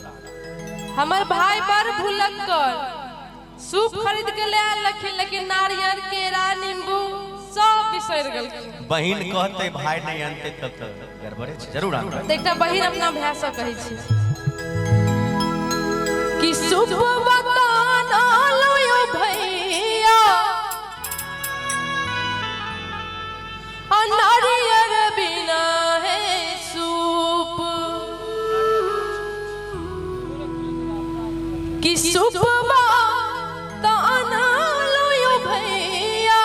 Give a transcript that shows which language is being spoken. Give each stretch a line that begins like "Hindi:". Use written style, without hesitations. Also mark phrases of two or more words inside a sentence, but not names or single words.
Maithili: हमार भाई बड़ भुलक्कड़, सूप खरीद के ले आल रखिन, लेकिन नारियल केरा नींबू सब बिसर गेल। बहन कहते भाई नहीं आनते तब तो गड़बड़े छै, जरूर आनबै। देखता बहिन अपना भाई से कहै छी कि सूप बताना लो भैया, नारियल बिना है सूप, कि सूप बताना लो भैया।